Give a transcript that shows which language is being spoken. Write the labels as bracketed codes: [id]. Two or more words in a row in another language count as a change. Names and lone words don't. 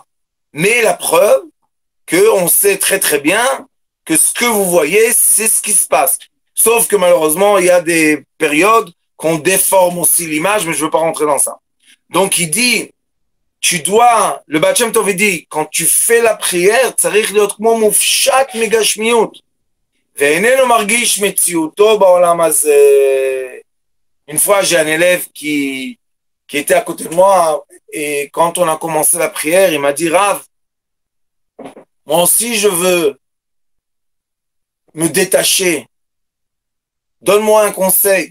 [fr] Mais la preuve qu'on sait très très bien que ce que vous voyez, c'est ce qui se passe. Sauf que malheureusement, il y a des périodes qu'on déforme aussi l'image, mais je ne veux pas rentrer dans ça. Donc il dit, tu dois, le Baal Shem Tov dit, quand tu fais la prière, [he] צריך להיות כמו מופשט מגשמיות. ואיננו מרגיש מציאותו בעולם הזה. [fr] Une fois, j'ai un élève qui était à côté de moi, et quand on a commencé la prière, il m'a dit, Rav, moi aussi je veux me détacher. Donne-moi un conseil.